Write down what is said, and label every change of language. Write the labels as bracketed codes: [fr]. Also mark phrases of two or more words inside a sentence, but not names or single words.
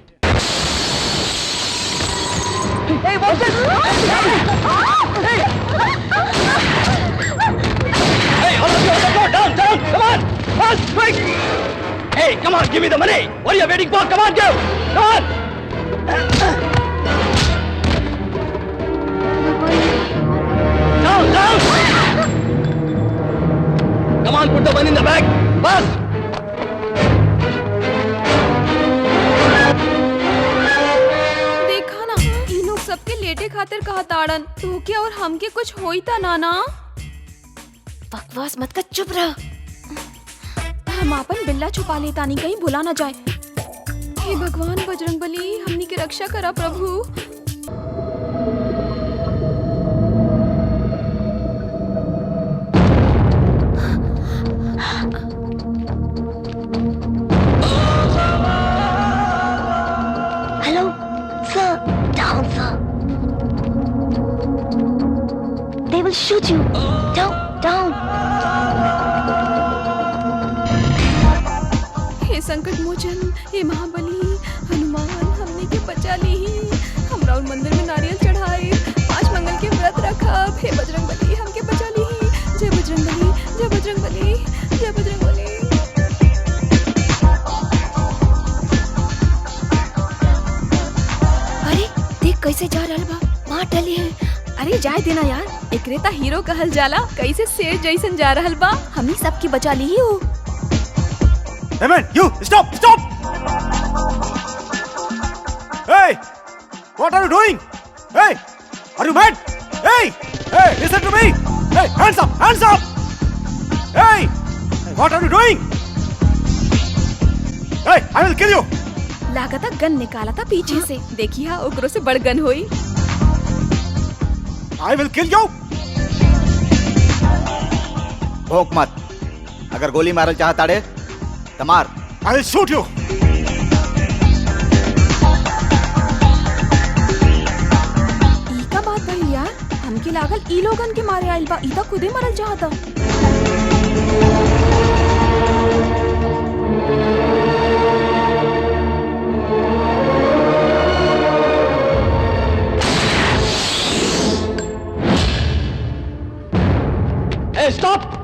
[en] Hey, come on, give me the money. What are you waiting for? Come on, go. Come on. Down, down. Come on, put the money in the bag. Fast. [bho] देखा ना, ई लोग सबके लेटे खातिर कहा ताड़न। तो क्या और हमके कुछ होई ता नाना? बकवास मत कर, चुप रह। हम आपन बिल्ला छुपा लेता नहीं, कहीं भुला ना जाए। हे भगवान बजरंगबली, हमनी की रक्षा करा प्रभु। [en] Hello sir, down sir. They will shoot you. Down. [bho] हे संकट मोचन, हे महाबली हनुमान, हमने के बचा ली। हमरा और मंदिर में नारियल चढ़ाए, 5 मंगल के व्रत रखब। हे बजरंगबली, हमके बचा ली। जय बजरंगबली, जय बजरंगबली, जय बजरंगबली। अरे देख कैसे जा रहा बा, मार डाली है। अरे जाए देना यार, एकरे ता हीरो कहल जाला। कैसे शेर जैसन जा रहल बा, हमनी सबकी बचा ली हो। [en] Hey man, you stop! Hey, what are you doing? Hey, are you mad? Hey, listen to me! Hey, hands up! Hey, what are you doing? Hey, I will kill you! [bho] लागता गन निकाला था पीछे से। देखिए ओकरो से बड़ गन होई। [en] I will kill you! [bho] भौंक मत। अगर गोली मारल चाहता रे तो मार। [en] I will shoot you! [bho] ई का बात भई यार, हमके लागल ई लोगन के मारे आइल बा। ई ता खुदे मरल चाहता। [en] Hey, stop!